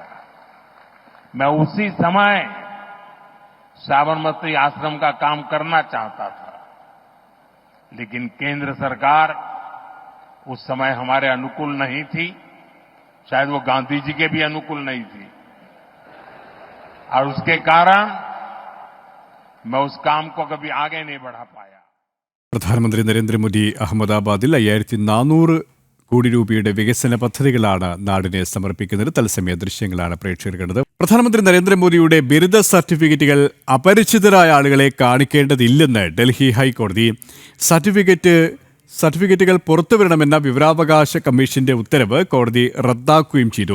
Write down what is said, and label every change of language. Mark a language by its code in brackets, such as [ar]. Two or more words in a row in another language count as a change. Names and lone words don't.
[hi] मैं उसी समय साबरमती आश्रम का काम करना चाहता था, लेकिन केंद्र सरकार उस समय हमारे अनुकूल नहीं थी। शायद वो गांधी जी के भी अनुकूल नहीं थी और उसके कारण मैं उस काम को कभी आगे नहीं बढ़ा पाया। [ml] പ്രധാനമന്ത്രി നരേന്ദ്രമോദി അഹമ്മദാബാദിൽ 5400 കോടി രൂപയുടെ വികസന പദ്ധതികളാണ് നാടിനെ സമർപ്പിക്കുന്നത്. തത്സമയ ദൃശ്യങ്ങളാണ് പ്രേക്ഷകർ കണ്ടത്. പ്രധാനമന്ത്രി നരേന്ദ്രമോദിയുടെ ബിരുദ സർട്ടിഫിക്കറ്റുകൾ അപരിചിതരായ ആളുകളെ കാണിക്കേണ്ടതില്ലെന്ന് ഡൽഹി ഹൈക്കോടതി. സർട്ടിഫിക്കറ്റുകൾ പുറത്തുവരണമെന്ന വിവരാവകാശ കമ്മീഷന്റെ ഉത്തരവ് കോടതി റദ്ദാക്കുകയും ചെയ്തു.